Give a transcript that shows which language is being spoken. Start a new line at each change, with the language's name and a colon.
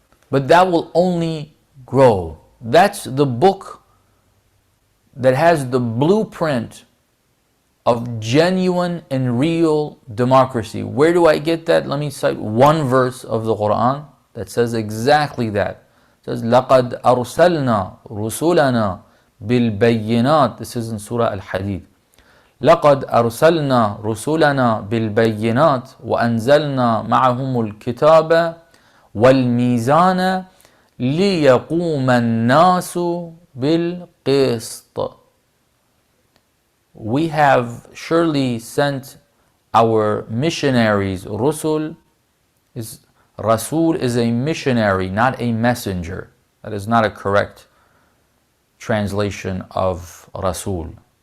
English: But that will only grow. That's the book that has the blueprint of genuine and real democracy. Where do I get that? Let me cite one verse of the Quran that says exactly that. It says,
Arabic: لَقَدْ أَرْسَلْنَا رُسُلَنَا بِالْبَيِّنَاتِ.
English: This is in Surah Al-Hadid.
Arabic: لقد أرسلنا رسلنا بالبينات وأنزلنا معهم الكتاب والميزان ليقوم الناس بالقسط.
English: We have surely sent our missionaries. Rasul is a missionary, not a messenger. That is not a correct translation of Rasul.